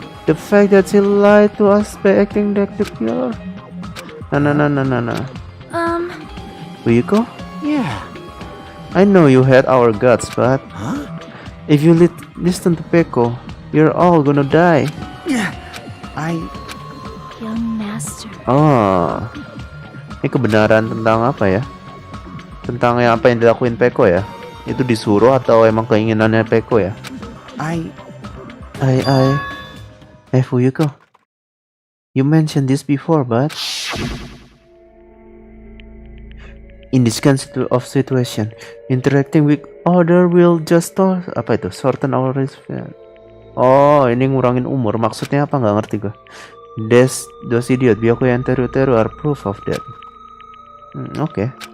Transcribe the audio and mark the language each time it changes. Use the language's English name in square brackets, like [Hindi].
[English] The fact that she lied to us by acting like the killer. Nah. Fuyuko? Yeah. I know you had our guts, but Huh? if you listen to Peko, you're all gonna die. Young master. [Indonesian] Oh, ini kebenaran tentang apa ya? Tentang yang apa yang dilakuin Peko ya? Itu disuruh atau emang keinginannya Peko ya? [English] Fuyuko, you mentioned this before, but in this kind of situation, interacting with other will just shorten our lifespan. [Indonesian] Oh, ini ngurangin umur. Maksudnya apa? Nggak ngerti gue. [English] Those idiot Byaku yang teru are proof of that. [Indonesian] Oke.